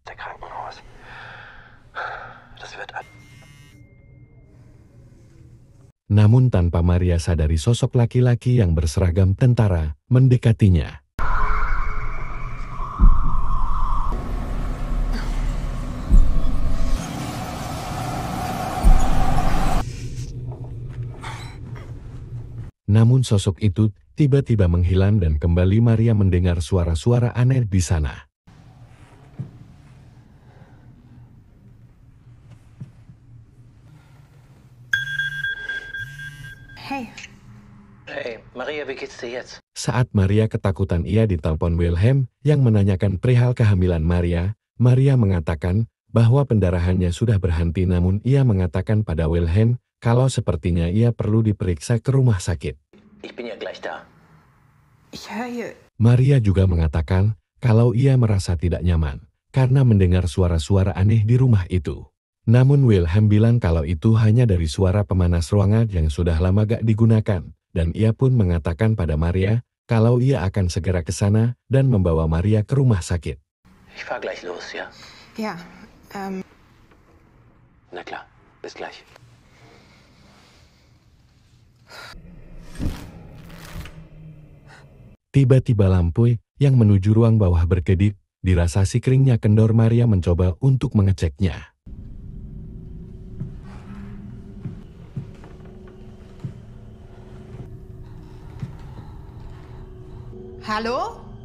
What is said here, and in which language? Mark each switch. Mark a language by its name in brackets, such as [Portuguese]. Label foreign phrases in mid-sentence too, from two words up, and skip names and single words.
[German] Der Krankenhaus. Das wird [Indonesian] Namun tanpa Maria sadari sosok laki-laki yang berseragam tentara mendekatinya. Namun sosok itu tiba-tiba menghilang dan kembali Maria mendengar suara-suara aneh di sana. Hey, [German] Hey, Maria, wie geht's dir jetzt? [Indonesian] Saat Maria ketakutan, ia ditelepon Wilhelm yang menanyakan perihal kehamilan Maria. Maria mengatakan bahwa pendarahannya sudah berhenti, namun ia mengatakan pada Wilhelm kalau sepertinya ia perlu diperiksa ke rumah sakit. [German] Ich bin ja gleich da. ich höre hier. [Indonesian] Maria juga mengatakan kalau ia merasa tidak nyaman karena mendengar suara-suara aneh di rumah itu. Namun Wilhelm bilang kalau itu hanya dari suara pemanas ruangan yang sudah lama gak digunakan, dan ia pun mengatakan pada Maria kalau ia akan segera ke sana dan membawa Maria ke rumah sakit. [German] Ich fahr gleich los, ja? Ja, Na klar, bis gleich. [Indonesian] Tiba-tiba lampu yang menuju ruang bawah berkedip, dirasa sikringnya kendor. Maria mencoba untuk mengeceknya. [German] hallo?